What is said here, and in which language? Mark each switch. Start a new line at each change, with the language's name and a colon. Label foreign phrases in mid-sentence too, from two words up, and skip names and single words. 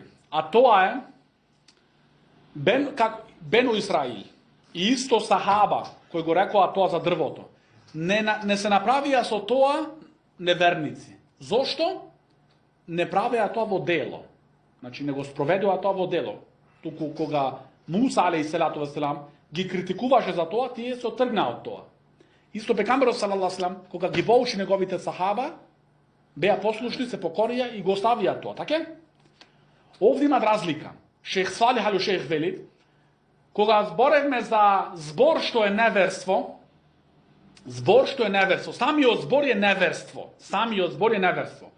Macedonian: А тоа е Бену Израил и исто сахаба кој го рекоа тоа за дрвото. Не се направија со тоа неверници. Зошто? Не правеа тоа во дело. Значи не го спроведува тоа во дело. Туку кога Муса
Arabic: عليه الصلاة والسلام
Macedonian: ги критикуваше за тоа, тие се отргнаа од тоа. Исто пекамберот
Arabic: صلى الله عليه وسلم,
Macedonian: кога ги поучи неговите сахаба, беа послушни, се покорија и го оставија тоа, така? Овде има разлика. Шех Салих ал-Шех вели, кога зборевме за збор што е неверство, самиот збор е неверство.